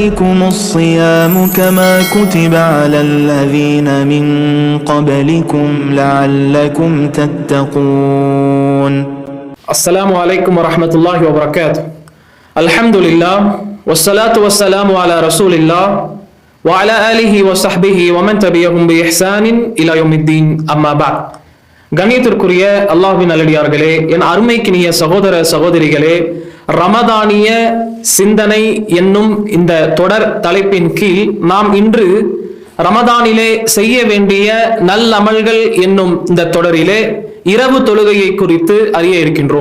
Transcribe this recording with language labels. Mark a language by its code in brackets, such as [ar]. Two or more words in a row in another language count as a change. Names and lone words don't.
[ar] عليكم الصيام كما كتب على الذين من قبلكم لعلكم تتقون. السلام عليكم ورحمة الله وبركاته. الحمد لله والصلاة والسلام على رسول الله وعلى آله وصحبه ومن تبعهم بإحسان إلى يوم الدين. أما بعد. [ta] கண்ணியத்திற்குரிய அல்லாஹ்வின் நல்லடியார்களே, என் அருமைக்கினிய சகோதர சகோதரிகளே, ரமதானிய சிந்தனை என்னும் இந்த தொடர் தலைப்பின் கீழ் நாம் இன்று ரமதானிலே செய்ய வேண்டிய நல்லமல்கள் என்னும் இந்த தொடரிலே இரவு தொழுகையை குறித்து அறிய இருக்கின்றோம்.